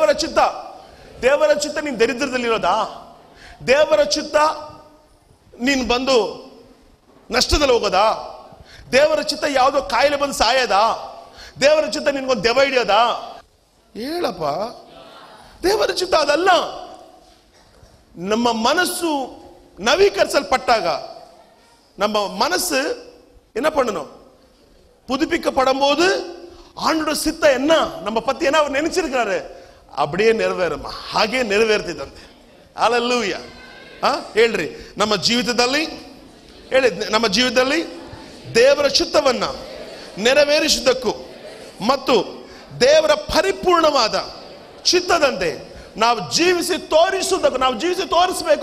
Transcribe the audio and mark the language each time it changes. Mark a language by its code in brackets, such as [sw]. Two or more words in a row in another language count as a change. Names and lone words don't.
[kn] ದೇವರ ಚಿತ್ತ ನೀನ್ ದರಿದ್ರದಲ್ಲಿರೋದಾ? ದೇವರ ಚಿತ್ತ ನೀನ್ ಬಂದು ನಷ್ಟದಲ್ಲಿ ಹೋಗೋದಾ? ದೇವರ ಚಿತ್ತ ಯಾವುದೋ ಕಾಯಿಲೆ ಬಂದು ಸಾಯದಾ? ದೇವರ ಚಿತ್ತ ನಿನ್ಗೊಂದು ದೆವ್ವ ಹಿಡಿಯೋದಾ? ಹೇಳಪ್ಪ, ದೇವರ ಚಿತ್ತ ಅದಲ್ಲ. ನಮ್ಮ ಮನಸ್ಸು ನವೀಕರಿಸಲ್ಪಟ್ಟಾಗ [ta] நம்ம மனசு என்ன பண்ணணும்? புதுப்பிக்கப்படும் போது ஆண்டோட சித்த என்ன நம்ம பத்தி என்ன அவர் நினைச்சிருக்காரு அப்படியே நிறைவேறுமா, [kn] ಹಾಗೆ ನೆರವೇರ್ತಿದಂತೆ. ಹಲ್ಲೆಲೂಯಾ. ಹೇಳ್ರಿ, ನಮ್ಮ ಜೀವಿತದಲ್ಲಿ ದೇವರ ಚಿತ್ತವನ್ನ ನೆರವೇರಿಸುವುದಕ್ಕೂ ಮತ್ತು ದೇವರ ಪರಿಪೂರ್ಣವಾದ ಚಿತ್ತದಂತೆ ನಾವು ಜೀವಿಸಿ ತೋರಿಸಬೇಕು.